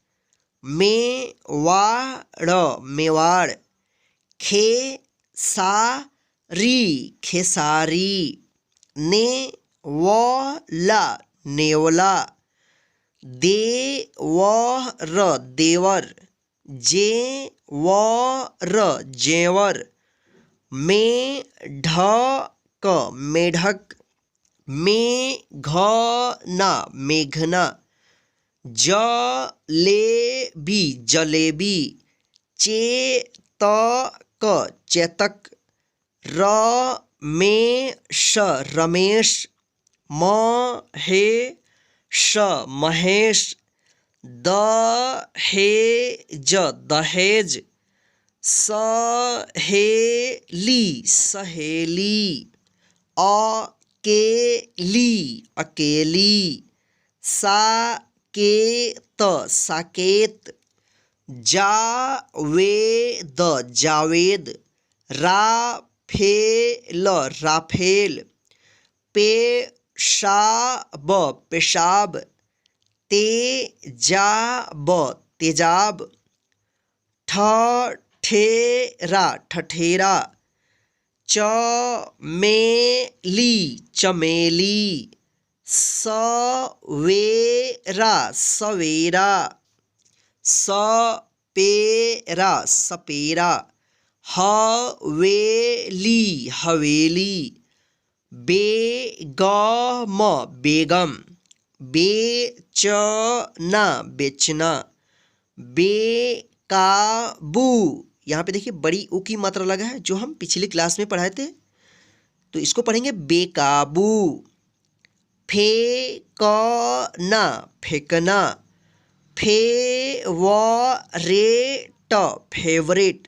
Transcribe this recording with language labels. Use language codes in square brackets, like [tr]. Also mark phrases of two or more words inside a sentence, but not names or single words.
[hi] में वा ड़ मेवाड़, खे सा री खेसारी, ने व ला नेवला, दे व र देवर, जे व र जेवर, में ढ क मेढक, में घ ना मेघना, ज ले बी जलेबी, चे त क चेतक, र में श रमेश, म हे श महेश, द हे ज दहेज, स हे ली सहेली, अ के ली अकेली, सा के त साकेत, जा वे द जावेद, रा फे ल राफेल, पे शा ब पेशाब, ते जा ब तेजाब, ठ ठे रा ठठेरा, च मे ली चमेली, स वे रा सवेरा, स पे रा सपेरा, ह वे ली हवेली, बे ग म बेगम, बे च ना बेचना, बेकाबू, यहाँ पे देखिए बड़ी ऊ की मात्रा लगा है जो हम पिछली क्लास में पढ़ाए थे, तो इसको पढ़ेंगे बेकाबू, फे क ना फेंकना, फे व रे ट फेवरेट।